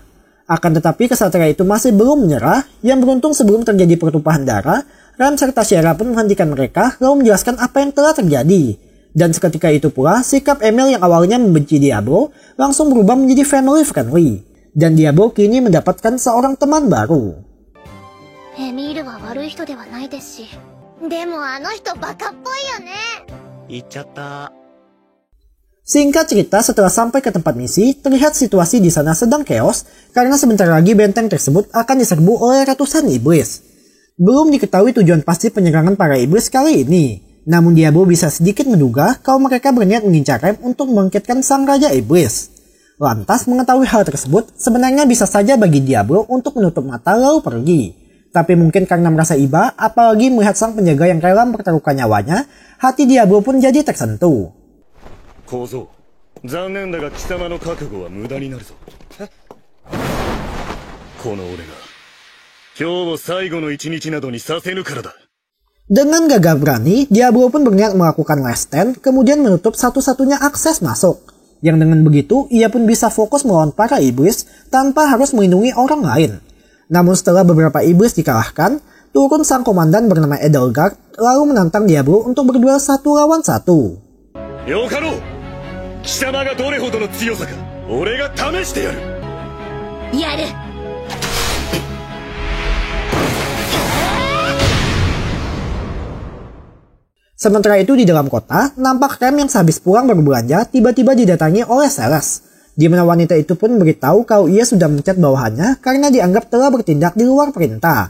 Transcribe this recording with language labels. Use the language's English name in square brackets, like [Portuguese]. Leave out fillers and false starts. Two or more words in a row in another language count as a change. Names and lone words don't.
[Indonesian] Akan tetapi kesatria itu masih belum menyerah, yang beruntung sebelum terjadi pertumpahan darah, Ran serta Sierra pun menghentikan mereka lalu menjelaskan apa yang telah terjadi. Dan seketika itu pula, sikap Emil yang awalnya membenci Diablo langsung berubah menjadi [English] family friendly. [Indonesian] Dan Diablo kini mendapatkan seorang teman baru. [Japanese] エミールは悪い人ではないですし、でもあの人バカっぽいよね。言っちゃった。 [Indonesian] Singkat cerita, setelah sampai ke tempat misi, terlihat situasi di sana sedang chaos karena sebentar lagi benteng tersebut akan diserbu oleh ratusan iblis. Belum diketahui tujuan pasti penyerangan para iblis kali ini. Namun Diablo bisa sedikit menduga kalau mereka berniat mengincar Rem untuk membangkitkan sang raja iblis. Lantas mengetahui hal tersebut sebenarnya bisa saja bagi Diablo untuk menutup mata lalu pergi. Tapi mungkin karena merasa iba, apalagi melihat sang penjaga yang rela mempertaruhkan nyawanya, hati Diablo pun jadi tersentuh. [Japanese] 小僧、残念だが貴様の覚悟は無駄になるぞ。この俺が今日を最後の一日などにさせぬからだ。 [Indonesian] Dengan gagah berani, Diablo pun berniat melakukan [English] last stand, [Indonesian] kemudian menutup satu-satunya akses masuk. Yang dengan begitu, ia pun bisa fokus melawan para iblis tanpa harus melindungi orang lain. Namun setelah beberapa iblis dikalahkan, turun sang komandan bernama Edelgard lalu menantang Diablo untuk berduel 1 lawan 1. [Japanese] よかろう。貴様がどれほどの強さか、俺が試してやる。やる。 [Indonesian] Sementara itu di dalam kota, nampak Rem yang sehabis pulang berbelanja tiba-tiba didatangi oleh Celes. Di mana wanita itu pun memberitahu kalau ia sudah mencat bawahannya karena dianggap telah bertindak di luar perintah.